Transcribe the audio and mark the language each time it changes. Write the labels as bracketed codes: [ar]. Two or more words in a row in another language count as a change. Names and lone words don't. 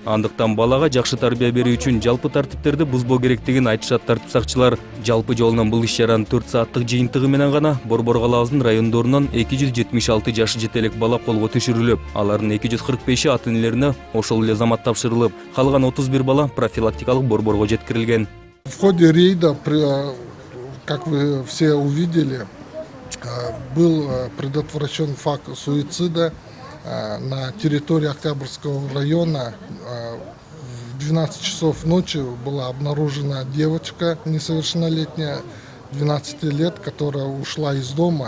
[ky] Андыктан балага жакшы тарбия берүү үчүн жалпы тартиптерди бузбоо керектигин айтышат тартип сакчылар. Жалпы жолунан бул иш-чаранын 4 сааттык жыйынтыгы менен гана Борбор калаабыздын райондорунан 276 жашы жетелек бала колго түшүрүлүп, алардын 245и ата-энелерине ошол эле замат тапшырылып, калган 31 бала профилактикалык борборго жеткирилген. [ru] В ходе рейда, как вы все увидели, был предотвращен факт суицида на территории Октябрьского района. В 12 часов ночи была обнаружена девочка несовершеннолетняя, 12 лет, которая ушла из дома.